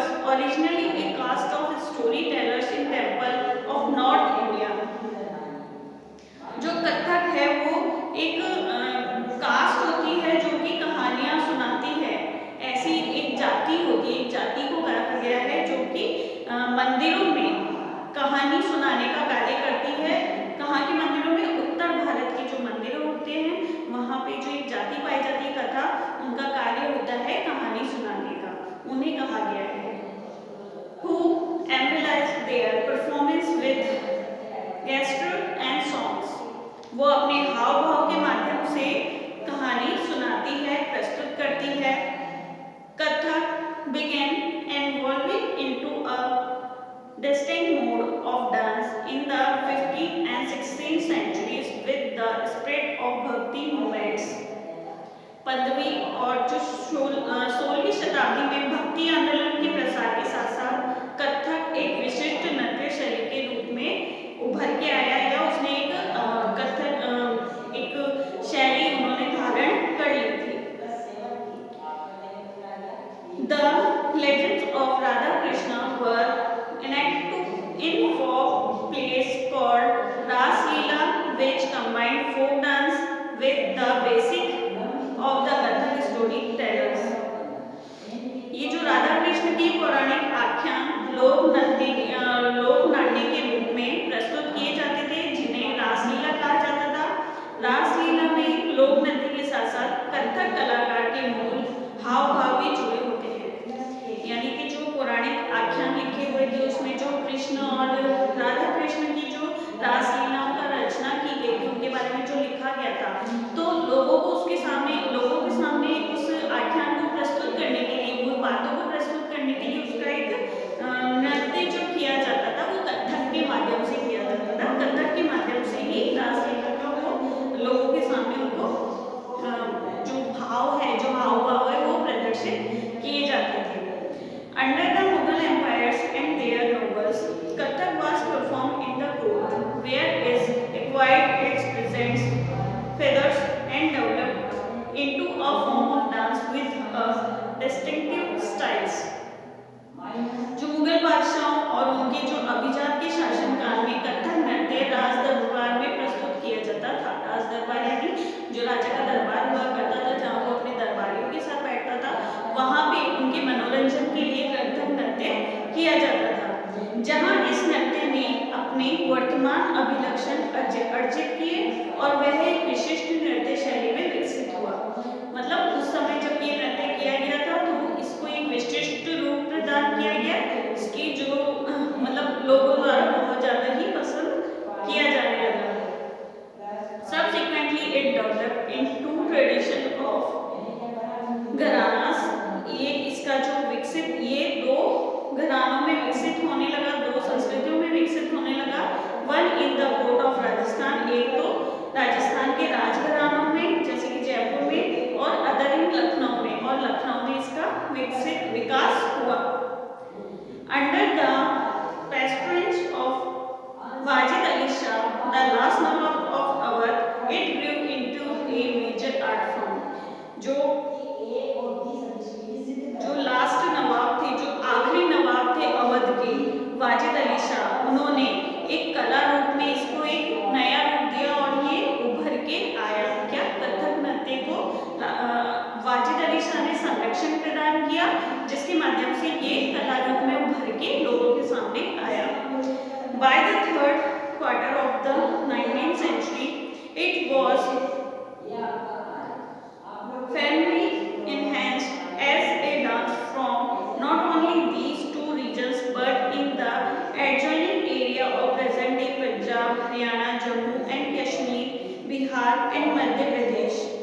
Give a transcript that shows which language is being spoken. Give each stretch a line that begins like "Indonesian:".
English: originally a caste of storytellers in temple of North India.
Hindi: जो कथक है वो एक कास्ट होती है जो कि कहानियां सुनाती है, ऐसी एक जाति होती है, एक जाति को कहा गया है जो कि मंदिरों में कहानी सुनाने का कार्य करती है। कहाँ के मंदिरों में? उत्तर भारत के जो मंदिर होते हैं वहाँ पे जो एक जाति पाई जाती है कथा, उनका कार्य होता है कहानी सुनाने का, उन्हें कहा गया है।
English: Who embellish their performance with gesture and songs,
Hindi: वो अपने हाव भाव के माध्यम से कहानी सुनाती है, प्रस्तुत करती है।
English: Kathak began evolving into a distinct mode of dance in the 15th and 16th centuries with the spread of bhakti movements.
Hindi: 15वीं और जो 16वीं शताब्दी में भक्ति आंदोलन के प्रसार के साथ साथ कथक एक विशिष्ट नृत्य शैली के रूप में उभर के आया, या उसने एक कथक एक शैली उन्होंने धारण कर ली थी।
English: The legends of Radha Krishna were enacted in folk plays called Ras Leela, which combined folk dance with the basic of the Kathak storytellers.
Hindi: ये जो राधा कृष्ण की पौराणिक आख्यान लोक नाट्य के रूप में प्रस्तुत किए जाते थे, जिन्हें रासलीला कहा जाता था। रासलीला में लोक नृत्य के साथ साथ कथक कलाकार के मूल हाव भाव भी जुड़े होते हैं, यानी कि जो पौराणिक आख्यान लिखे हुए थे उसमें जो कृष्ण और राधा कृष्ण की जो रासलीलाओं का रचना की गई थी उनके बारे में जो लिखा गया था, तो लोगों के सामने उस आख्यान को प्रस्तुत करने के लिए, उन बातों को प्रस्तुत करने के लिए उसका एक नृत्य जो किया जाता था वो कथक के माध्यम से किया जाता था। कथक के माध्यम से ही रासलीला का वो लोगों के सामने उनको जो भाव है, जो हाव भाव है वो प्रदर्शित किए जाते थे।
English: Under the Mughal empires and their nobles, Kathak was performed in the court, where it acquired its presents, feathers, and developed into a form of dance with a distinctive styles.
Hindi: जो मुगल बादशाहों और उनके जो अभिजात के शासनकाल में कथक नृत्य राज दरबार में प्रस्तुत किया जाता था। राज दरबार यानी जो राजा का दरबार हुआ करता था, जहाँ वो अपने दरबारियों के साथ बैठता था, वहाँ पे उनके मनोरंजन के लिए कथक नृत्य किया जाता था, जहाँ इस नृत्य ने अपने वर्तमान अभिलक्षण अर्जित किए और वह एक विशिष्ट नृत्य शैली में विकसित हुआ। मतलब उस समय जब ये नृत्य किया गया था तो इसको एक विशिष्ट रूप प्रदान किया गया, इसकी जो मतलब लोगों द्वारा बहुत ज़्यादा ही पसंद किया जाने लगा।
English: Subsequently, it developed into tradition of gharanas.
Hindi: ये इसका जो विकसित, ये दो घरानों में विकसित होने लगा, दो संस्कृतियों में विकसित होने लगा।
English: one in the court of Rajasthan,
Hindi: एक तो राजस्थान के राजघरानों में जैसे कि जयपुर में, और
English: other in
Hindi: लखनऊ में, और लखनऊ में इसका विकास हुआ।
English: Under the patronage of Wajid Ali Shah, the last nawab of Awadh, it grew into a major art form.
Hindi: जो लास्ट नवाब थे, जो आखिरी नवाब थे अवध के, वाजिद अली शाह, उन्होंने एक कला रूप में इसको एक नया रूप दिया और ये उभर के आया। क्या? कथक नृत्य को वाजिद अली शाह ने संरक्षण प्रदान किया, जिसके माध्यम से ये कला रूप में उभर के लोगों के सामने आया।
English: By the third quarter of the 19th century, it was firmly enhanced as a dance from not only these two regions but in the adjoining area of present-day Punjab, Haryana, Jammu and Kashmir, Bihar and Madhya Pradesh।